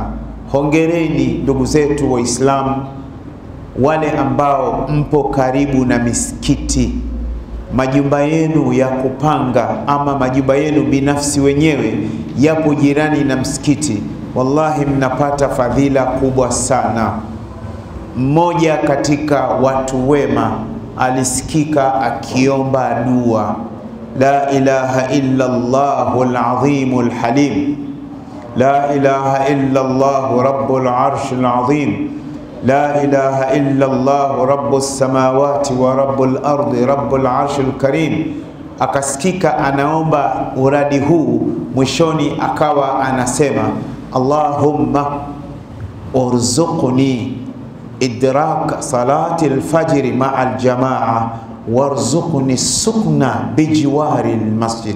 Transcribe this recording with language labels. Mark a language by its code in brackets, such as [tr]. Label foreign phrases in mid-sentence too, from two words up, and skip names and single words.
[sw] Hongereni ndugu zetu Waislamu wale ambao mpo karibu na misikiti, majumba yenu ya kupanga ama majumba yenu binafsi wenyewe yapo jirani na msikiti. Wallahi mnapata fadhila kubwa sana. Mmoja katika watu wema alisikika akiomba dua, [ar] لا إله إلا الله العظيم الحليم لا إله إلا الله رب العرش العظيم لا إله إلا الله رب السماوات ورب الأرض رب العرش الكريم. [sw] Akasikika anaomba uradi huu, mwishoni akawa anasema [ar] اللهم ارزقني إدراك صلاة الفجر مع الجماعة وارزقني سكنى بجوار المسجد.